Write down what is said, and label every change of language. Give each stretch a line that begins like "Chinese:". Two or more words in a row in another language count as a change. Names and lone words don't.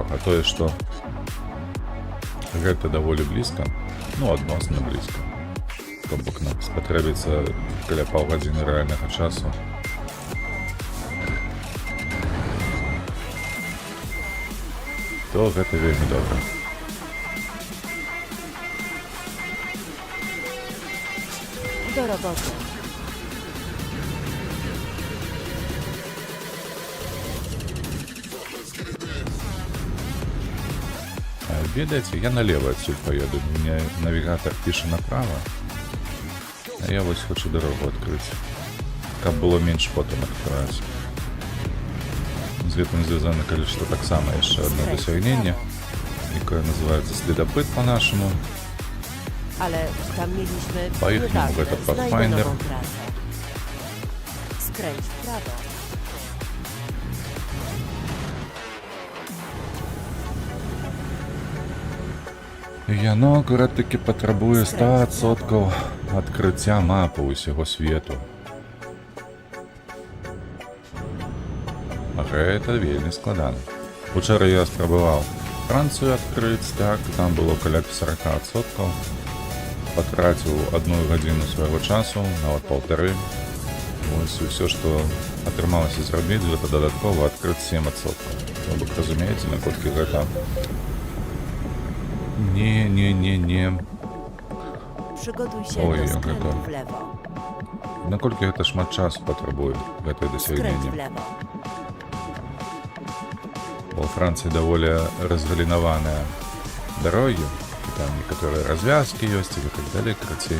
Belarusian: А тое, што гэта даволі блізка, ну, адносна блізка. То бок нам спатрэбіцца каля паўгадзіны рэальнага часу. То гэта вельмі добра.
Polish: Do roboty.
Belarusian: Ведаеце,
Russian: я налево отсюда поеду. У меня навигатор пишет направо. А я вот хочу дорогу открыть. Как было меньше потом открывать.
Belarusian: З гэтым звязано,
Russian: конечно, так само еще одно досягнение, якое называется следопыт по-нашему.
Polish: Ale tam mieliśmy...
Russian: Поехали в этот Pathfinder.
Polish: Skręć w prawo.
Belarusian: Яно, акурат таки патрабуе 100% адкрыцця мапы ўсяго свету. Гэта вельмі складана. Учора я спрабаваў Францыю адкрыць, так, там было каля 40%. Патраціў 1 гадзіну свайго часу, нават 1,5. Вось усё, што атрымалася зрабіць, гэта дадаткова адкрыць 7%. То бок, разумееце, наколькі гэта... Не.
Polish: Przygotuj się Oj, do jak skrętu to? w lewo.
Belarusian: Наколькі гэта шмат часу патрабуе, гэтае
Polish: Skręć w
Belarusian: дасягненне.
Polish: lewo.
Belarusian: Бо ў Францыі даволі разгалінаваныя дарогі, і там некаторыя развязкі ёсць і так далей, карацей.